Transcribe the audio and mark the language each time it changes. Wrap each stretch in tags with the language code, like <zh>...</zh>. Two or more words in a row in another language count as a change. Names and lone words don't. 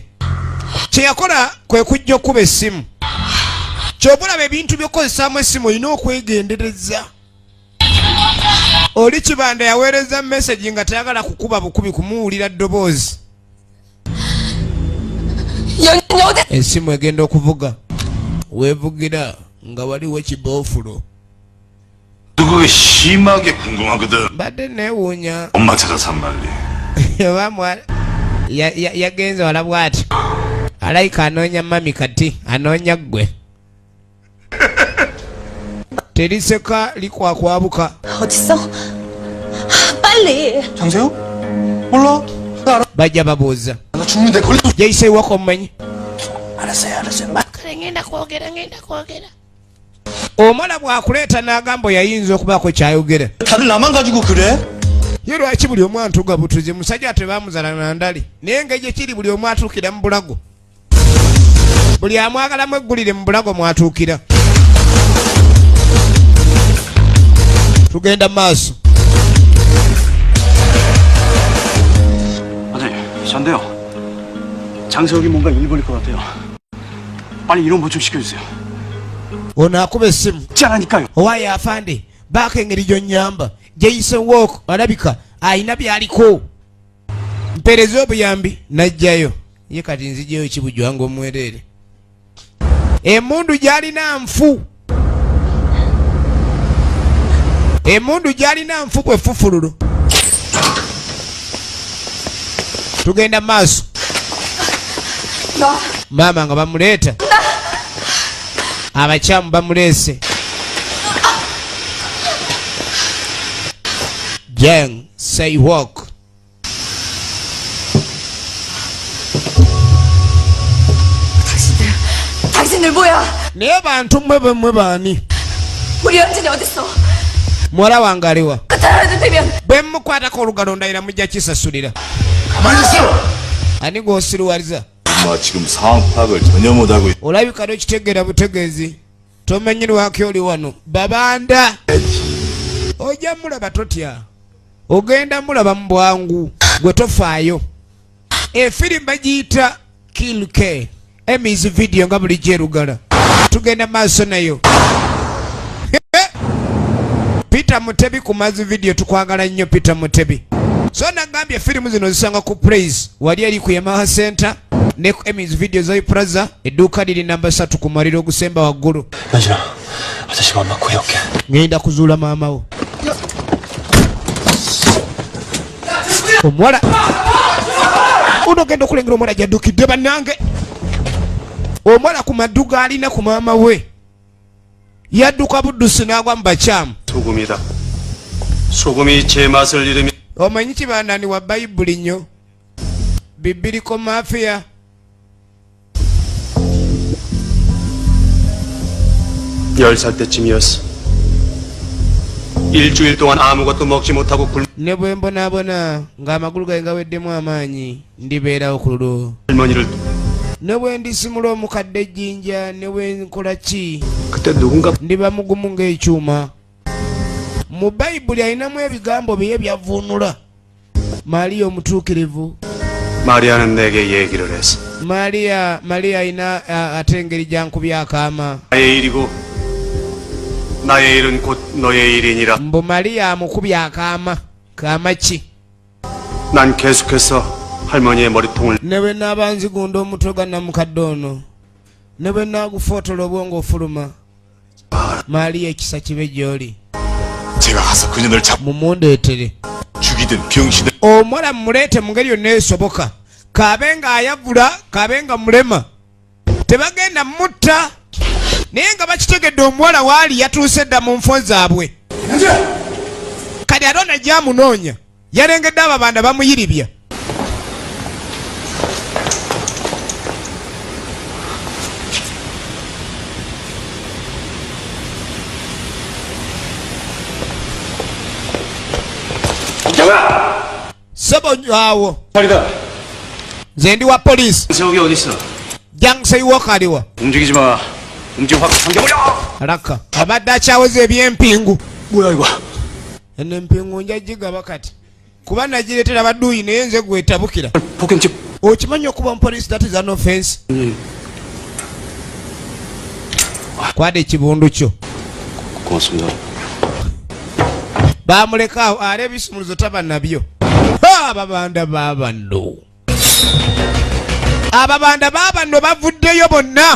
<lg>Kye yakola kwe kujja okkuba essimu. Ky'obulaba ebintu by'okkozesaamu essimu olina okwegendereza. Oli Kibanda yaweereza message nga tayagala kukuba bukubi kumuwulira ddoboozi. Essimu egenda okuvuga. Weevugira nga waliwo kiboofulo.</lg> <ko>그거 심하게 궁금하거든.</ko> <lg>Mbadde neewuunya.</lg> <ko>엄마 찾아서 한 말리.</ko> <lg>Bamwala yagenze wala bw'ati. Alayika anoonya mami kati anoonya ggwe. Teriseka likwakwabuka.</lg> <ko>어딨어? 빨리. 장세호? 몰라? 나 알아.</ko> <lg>Bajja babuuza.</lg> <ko>나 죽는데 걸려.</ko> <lg>Yayiseewako omumanyi?</lg> <ko>알았어요.</ko> <lg>ngenda kwogera. Omala bw'akuleeta n'agamba yayinza okubaako kyayogera.</lg> <ko>다들 나만 가지고 그래?</ko> <lg>Ye lwaki buli omu antuuga butuzi musajja tebaamuzala na ndali naye nga gye kiri buli omu atuukira mu bulago. Buli amwagalamu eggulire mu bulago mwatuukira. Tugenda maaso.</lg> <ko>아니, 전데요. 장세혁이 뭔가 일 벌릴 것 같아요. 빨리 이런 뭐 좀 시켜주세요.</ko> <lg>Ono akuba essimu.</lg> <ko>짠하니까요.</ko> <lg>Owaaye afande baako engeri gy'onnyamba. Sei-wook alabika ayina byaliko. Mpeereza obuyambi n'ajjayo. Ye kati nzijjayo kibujwa ng'omwereere. Emmundu gy'alina nfu. Emmundu gy'alina nfu bwe ffufululu. Tugenda maaso. Maama nga bamuleeta. Abakyamu bamuleese. Jang Sei-wook.</lg> <ko>당신들 뭐야?</ko> <lg>Naye bantu mmwe bemmwe baani?</lg> <ko>우리 연진이 어딨어?</ko> <lg>Muwala wange aliwa?</lg> <ko>그따라도 되면</ko> <lg>Bwe mmukwatako olugalo ndayira mujja kisasulira.</lg> <ko>가만히 있어.</ko> <lg>Ani gw'osiruwaliza?</lg> <ko>엄마 지금 상황 파악을 전혀 못하고</ko> <lg>Olabika n'okitegeera butegeezi. Tomenyerwako oli wano. Babanda. Ojja mulaba totya. Ogenda mulaba mu bwangu. Gwe tofaayo. Efirimu bagiyita Kill K. Emmy's video nga bulijjo erugala. Tugenda maaso nayo. Peter Mutebi ku Mazi video tukwagala nnyo Peter Mutebi. So nagambye firimu zino zisanga ku Praise. Wali ali ku Yamaha Center. Ne ku Emmy's video za Plaza. Edduuka liri namba 3 ku Maliro ogusemba waggulu.</lg> <ko>연진아, 아저씨가 엄마 구해올게.</ko> <lg>Ngenda kuzuula maama wo. Omuwala. Uno genda okulengera omuwala gy'addukidde bannange. Omuwala ku madduga alina ku maama we. Yadduka buddusi n'agwa mu bakyamu.</lg> <ko>소금이다. 소금이 제 맛을 잃으면</ko> <lg>Omanyi Kibanda ni wa Bayibuli nnyo. Bibiriko mafiya.</lg> <ko>열 살 때쯤이었어. 일주일 동안 아무것도 먹지 못하고</ko> <lg>Ne bwe mbonaabona ng'amagulu gange gaweddemu amaanyi ndibeerawo ku lulo.</lg> <ko>할머니를</ko> <lg>Ne bwe ndisimula omukadde ejjinja ne bwe nkola ki</lg> <ko>그때 누군가</ko> <lg>ndiba mugumu ng'ekyuma. Mu Bayibuli alinamu ebigambo bye byavvuunula. Maaliya omutuukirivu.</lg> <ko>마리아는 내게 얘기를 했어.</ko> <lg>Maaliya alina ate engeri gy'ankubye akaama.</lg> <ko>나의 일이고 나의 일은 곧 너의 일이니라.</ko> <lg>Mbu Maaliya amukubye akaama. Kaama ki?</lg> <ko>난 계속해서 할머니의 머리통을</ko> <lg>Ne bwe naaba nzigunda omutwe gwa namukadde ono. Ne bwe naagufootola obwongo ofuluma. Maaliya ekisa kibe gy'oli.</lg> <ko>제가 가서 그년을</ko> <lg>mumundeetere</lg> <ko>죽이든 병신을</ko> <lg>omuwala mumuleete mu ngeri yonna esoboka kabenga ayavula kabenga mulema tebagenda mutta naye nga bakitegedde omuwala waali yatuuse dda mu nfo zaabwe kati ate ono gyamunoonya yalengedde ababanda bamuyiribya Sebo awo. nze ndi wa poliisi.</lg> <ko>세욱이 어디 있어?</ko> <lg>Jangsei Walker aliwa.</lg> <ko>움직이지 마. 움직여 확 당겨버려.</ko> <lg>Alaka. Abadde akyawoza ebyempingu.</lg> <ko>뭐야 이거?</ko> <lg>eno empingu njagigaba kati kuba nagireetera badduuyi naye nze gwetabukira.</lg> <ko>폭행죄.</ko> <lg>Okimanyi okuba mupoliisi</lg> <en>that is an offense.</en> <lg>Kwada ekibundu kyo.</lg> <ko>고맙습니다.</ko> <lg>Bamuleka awo ale ebisumuluzo taba nabyo. Ababanda baabano. Ababanda baabano bavuddeyo bonna.</lg>